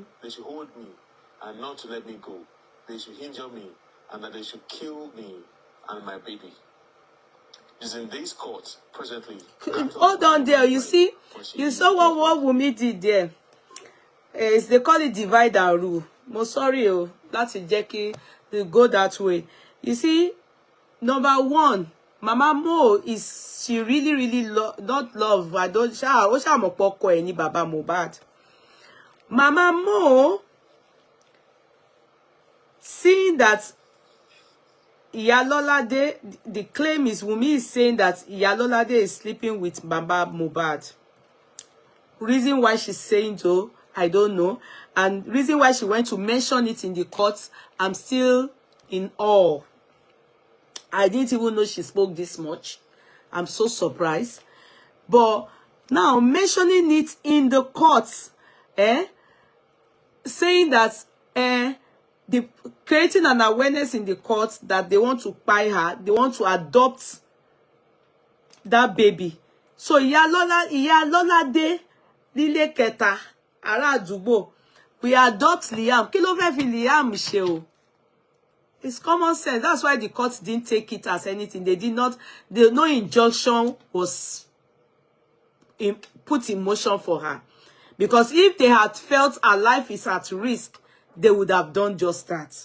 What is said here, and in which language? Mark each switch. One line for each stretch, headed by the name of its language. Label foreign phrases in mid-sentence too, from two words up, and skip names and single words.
English: They should hold me and not to let me go. They should injure me and that they should kill me and my baby. Is in this court presently. Hold on there. You see, you saw what Wunmi did there. They call it divide and rule. Mo sorry,
Yoruba: láti jẹ́ kí
English: they go that way. You see, number one, Mama Mo she really not love. I don't
Yoruba: ó ṣá mọ̀ pé ọkọ ẹ̀ ni Baba Mohbad.
English: Mama Mo seeing that Iyalolade, the claim is Wunmi is saying that Iyalolade is sleeping with Baba Mohbad. Reason why she's saying so, I don't know. And reason why she went to mention it in the court, I'm still in awe. I didn't even know she spoke this much. I'm so surprised. But now mentioning it in the court, saying that creating an awareness in the court that they want to buy her, they want to adopt that baby.
Yoruba: So Ìyá Lọ́ládé nílé kẹta ará àdúgbò,
English: we adopt Liam.
Yoruba: Kí ló fẹ́ fi Liam ṣe o?
English: It's common sense. That's why the court didn't take it as anything. They did not, no injunction was put in motion for her. Because if they had felt her life is at risk, they would have done just that.